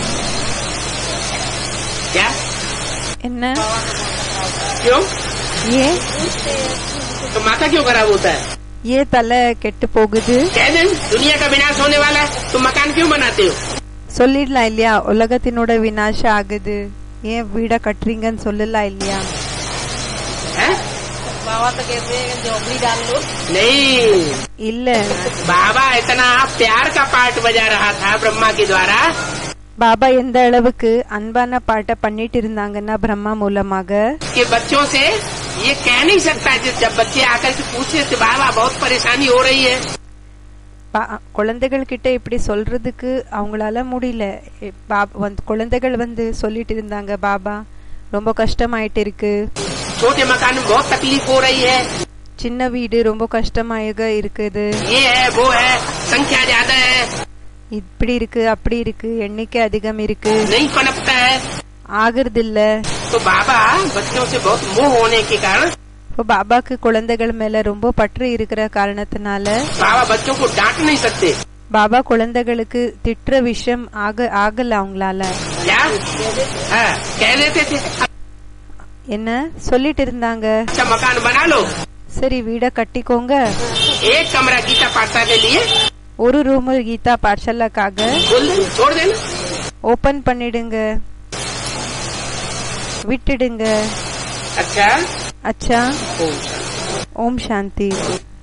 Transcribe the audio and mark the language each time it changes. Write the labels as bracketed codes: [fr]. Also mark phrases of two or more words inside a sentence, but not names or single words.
[hi] क्या [ta] என்ன? [hi] क्यों? [ta] ஏன் [hi] तो माथा क्यों खराब होता है? [ta] ஏன் தலை கெட்டு போகுது? [hi] कह दें दुनिया का विनाश होने वाला है, तुम मकान क्यों बनाते हो? [ta] சொல்லிடலாம் இல்லையா, உலகத்தினோட விநாசம் ஆகுது, ஏன் வீட கட்டுறீங்கன்னு சொல்லலாம் இல்லையா? [hi] बाबा तो कहते हैं झोपड़ी डाल लो। नहीं, [ta] இல்ல, [hi] बाबा इतना प्यार का पाठ बजा रहा था ब्रह्मा के द्वारा। [ta] பாபா எந்த அளவுக்கு அன்பான பாட்டை பண்ணிட்டு இருந்தாங்கன்னா பிரம்மா மூலமாக [hi] कि बच्चों से ये कह नहीं सकता, जब बच्चे आकर के पूछे थे बाबा बहुत परेशानी हो रही है, [ta] குழந்தைகள் கிட்ட இப்படி சொல்றதுக்கு அவங்களால முடியல. குழந்தைகள் வந்து சொல்லிட்டு இருந்தாங்க, பாபா ரொம்ப கஷ்டமாயிட்டு இருக்கு, [hi] छोटे मकान में बहुत तकलीफ हो रही है, [ta] சின்ன வீடு ரொம்ப கஷ்டமாக இருக்குது, [hi] ये है वो है, संख्या ज्यादा है, [ta] இப்படி இருக்கு அப்படி இருக்கு, எண்ணிக்கை அதிகம் இருக்கு, [hi] नहीं पनपता है। [ta] ஆகுறது இல்ல. [hi] तो बाबा बच्चों से बहुत मोह होने के कारण [ta] இப்போ பாபாக்கு குழந்தைகள் மேல ரொம்ப பற்று இருக்கிற காரணத்தினால [hi] बाबा बच्चों को डांट नहीं सकते। [ta] பாபா குழந்தைகளுக்கு திட்டுற விஷயம் ஆகல அவங்களால. [hi] क्या कह देते थे? [ta] என்ன சொல்லிட்டு இருந்தாங்க? [hi] अच्छा मकान बना लो, [ta] சரி வீட கட்டிக்கோங்க, [hi] एक कमरा गीता पाठशाला के लिए [ta] ஒரு ரூம் கீதா பாठशालाக்காக [hi] खोल देना, छोड़ देना, [ta] ஓபன் பண்ணிடுங்க, விட்டுடுங்க. [hi] अच्छा अच्छा, ओम शांति। [ta] ஓம் சாந்தி.